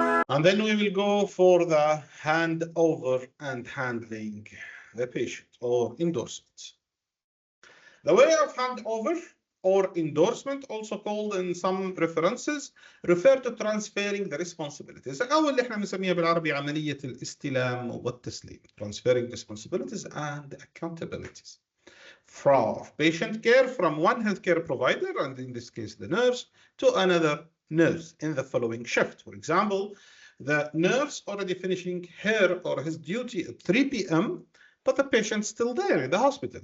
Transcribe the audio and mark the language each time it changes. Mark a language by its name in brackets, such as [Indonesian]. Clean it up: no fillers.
[English] And then we will go for the handover and handling the patient or endorsement. The way of handover or endorsement, also called in some references, refer to transferring the responsibilities. [Arabic] أو اللي احنا بنسميها بالعربي عملية الاستلام والتسليم. [English] Transferring responsibilities and accountabilities from patient care from one healthcare provider, and in this case the nurse, to another nurse in the following shift. For example, the nurse already finishing her or his duty at 3 p.m., but the patient's still there in the hospital.